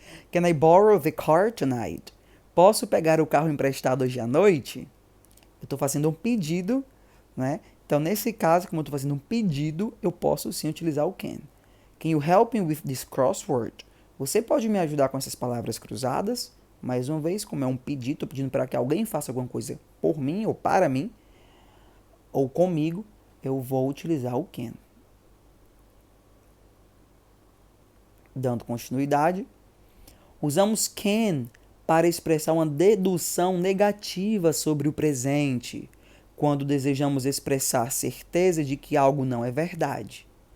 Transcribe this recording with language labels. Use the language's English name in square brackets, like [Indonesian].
[English] Can I borrow the car tonight? [Portuguese] Posso pegar o carro emprestado hoje à noite? Eu estou fazendo um pedido, né? Então, nesse caso, como eu estou fazendo um pedido, eu posso sim utilizar o can. [English] Can you help me with this crossword? [Portuguese] Você pode me ajudar com essas palavras cruzadas? Mais uma vez, como é um pedido, estou pedindo para que alguém faça alguma coisa por mim, ou para mim, ou comigo, eu vou utilizar o can. Dando continuidade, usamos can para expressar uma dedução negativa sobre o presente, quando desejamos expressar certeza de que algo não é verdade.